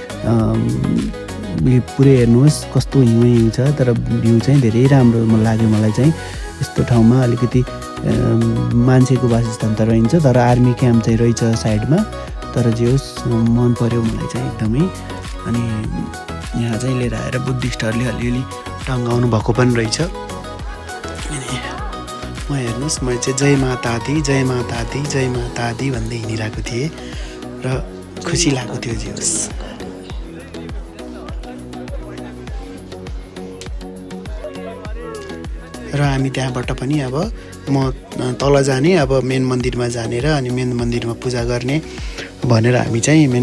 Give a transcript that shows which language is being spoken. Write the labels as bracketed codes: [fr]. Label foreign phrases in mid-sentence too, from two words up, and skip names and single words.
[ne] पुरै हेर्नुहोस् कस्तो हिउँ छ तर भ्यू चाहिँ धेरै राम्रो लाग्यो मलाई चाहिँ यस्तो ठाउँमा अलिकति मान्छेको वासस्थान त रहन्छ तर [en] army camp [ne] चाहिँ रहेछ साइडमा तर जे होस् मन पर्यो मलाई चाहिँ एकदमै अनि यहाँ चाहिँ लिएर आएर बुद्धिस्टहरूले अलिअलि टङ्गाउनु भएको पनि रहेछ अनि म हेर्नुहोस् मैले चाहिँ [hi] जय माता दी जय माता दी जय माता दी [ne] भन्दै हिँडिरहेको थिएँ र खुसी लागेको थियो जे होस् र हामी त्यहाँबाट पनि अब म तल जाने अब मेन मन्दिरमा जाने र अनि मेन मन्दिरमा पूजा गर्ने भनेर हामी चाहिँ मेन